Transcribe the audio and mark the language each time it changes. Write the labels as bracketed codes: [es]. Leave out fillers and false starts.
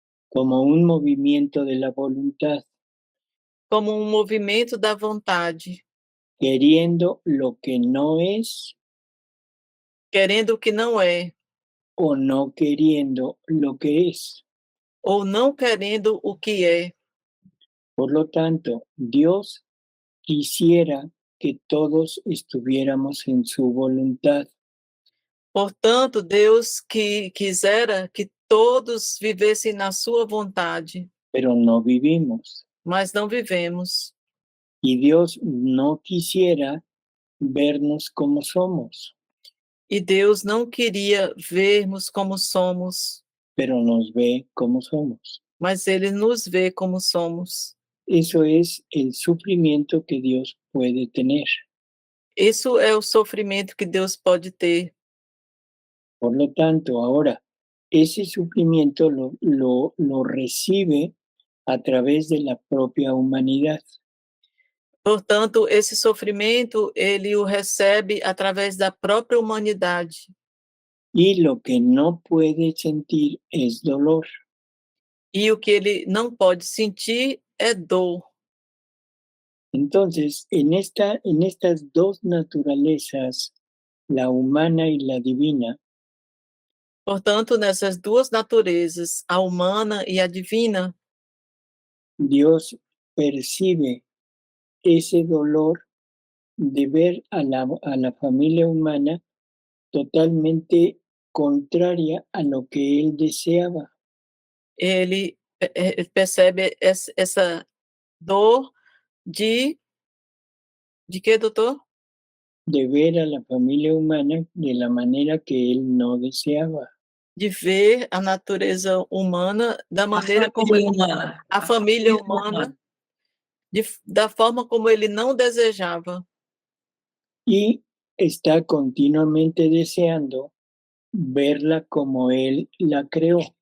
[es] como un movimiento de la voluntad. [pt] Como um movimento da vontade. [es] Queriendo lo que no es. [pt] Querendo o que não é. [es] O no queriendo lo que es. [pt] Ou não querendo o que é. [es] Por lo tanto, Dios quisiera que todos estuviéramos en su voluntad, [pt] Portanto, Deus que quisera que todos vivessem na sua vontade, [es] pero no vivimos. [pt] mas não vivemos. [es] Y Dios no quisiera vernos como somos, [pt] E Deus não queria vermos como somos, [es] pero nos ve como somos. [pt] mas Ele nos vê como somos. [es] Eso es el sufrimiento que Dios puede tener. [pt] Isso é o sofrimento que Deus pode ter. [es] Por lo tanto, ahora, ese sufrimiento lo recibe a través de la propia humanidad. [pt] Portanto, esse sofrimento, ele o recebe através da própria humanidade. [es] Y lo que no puede sentir es dolor. [pt] E o que ele não pode sentir é dor. [es] Entonces, en estas dos naturalezas, la humana y la divina, [pt] Portanto, nessas duas naturezas, a humana e a divina, [es] Dios percibe ese dolor de ver a la familia humana totalmente contraria a lo que él deseaba. [pt] ele percebe essa dor de quê, doutor? [es] De ver a la familia humana de la manera que él no deseaba. [pt] De ver a natureza humana da maneira como ele, a família humana, da forma como ele não desejava. [es] Y está continuamente deseando verla como él la creó.